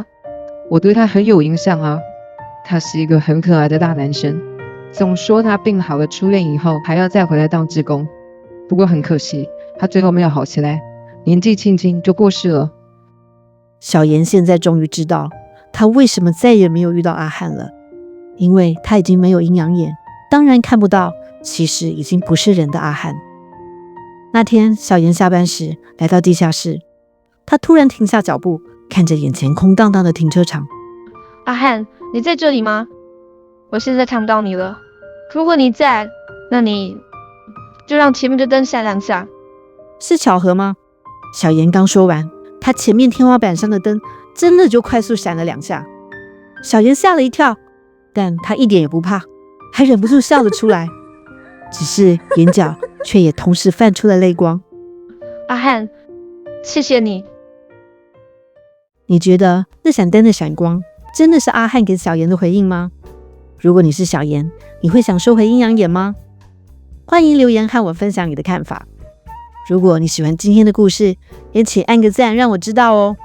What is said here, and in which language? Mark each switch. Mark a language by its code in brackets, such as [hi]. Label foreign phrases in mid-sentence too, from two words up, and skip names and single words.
[zh] 我對他很有印象啊，他是一個很可愛的大男生，總說他病好了出院以後還要再回來當志工，不過很可惜，他最後沒有好起來。” 年紀輕輕就過世了。小妍現在終於知道她為什麼再也沒有遇到阿漢了，因為她已經沒有陰陽眼，當然看不到其實已經不是人的阿漢。那天小妍下班時來到地下室，她突然停下腳步，看着眼前空蕩蕩的停車場。 “阿漢，你在這裡嗎？我現在看不到你了。如果你在，那你就讓前面的燈閃2下。”“ 是巧合嗎？” 小妍剛說完，她前面天花板上的燈真的就快速閃了2下。小妍嚇了一跳，但她一點也不怕，還忍不住笑了出來，只是眼角卻也同時泛出了淚光。 “阿漢，謝謝你。” 你覺得那盞燈的閃光真的是阿漢給小妍的回應嗎？如果你是小妍，你會想收回陰陽眼嗎？歡迎留言和我分享你的看法。如果你喜歡今天的故事，也請按個讚讓我知道哦。